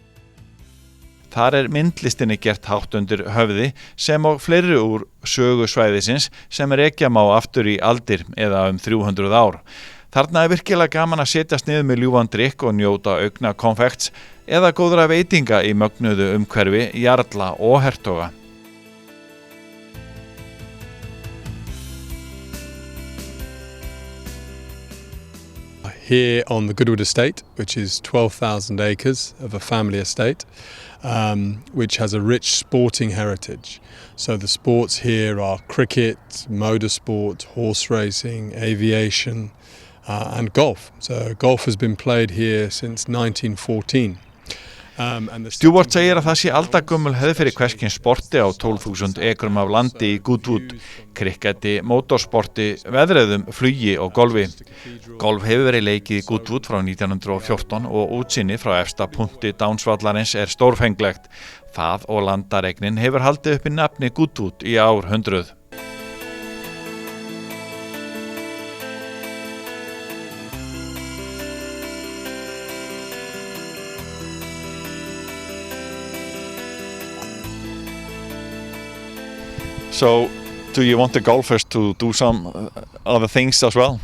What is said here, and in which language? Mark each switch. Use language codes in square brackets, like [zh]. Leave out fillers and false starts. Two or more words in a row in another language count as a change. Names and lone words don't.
[is] Þar myndlistinni gert hátt undir höfði sem og fleiri úr sögu svæðisins sem rekja má aftur í aldir eða 300 ár. Þarna virkilega gaman að setjast niður með ljúfan drykk og njóta augna konfekts eða góðra veitinga í mögnuðu umhverfi jarla og hertoga. [en] Here on the Goodwood estate, which is 12,000 acres of a family estate, which has a rich sporting heritage. So the sports here are cricket, motorsport, horse racing, aviation, and golf. So golf has been played here since 1914. [is] Stewart segir að það sé aldagömmul hefð fyrir hvers kyns sporti á 12.000 ekrum af landi í Goodwood, krikketi, mótorsporti, veðreiðum, flugi og golfi. Golf hefur verið leikið í Goodwood frá 1914 og útsýni frá efsta punkti Downs-vallarins stórfenglegt. Það og landaregnin hefur haldið uppi nafni Goodwood í árhundruð. [en] So, do you want the golfers to do some other things as well?